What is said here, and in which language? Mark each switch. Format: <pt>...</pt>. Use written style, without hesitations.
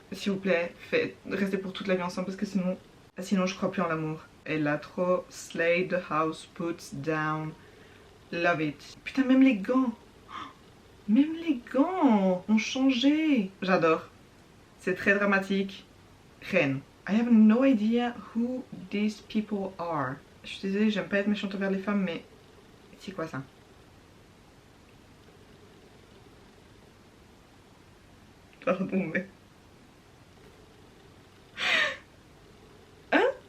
<fr>S'il vous plaît, restez pour toute la vie ensemble parce que sinon je crois plus en l'amour. Elle a trop slayed the house, puts down. Love it. Putain, même les gants. Même les gants ont changé. J'adore. C'est très dramatique. Reine.</fr> <en>I have no idea who these people are.</en> <fr>Je suis désolée, j'aime pas être méchante envers les femmes, mais c'est quoi ça? Pardon, mais... Hein?</fr>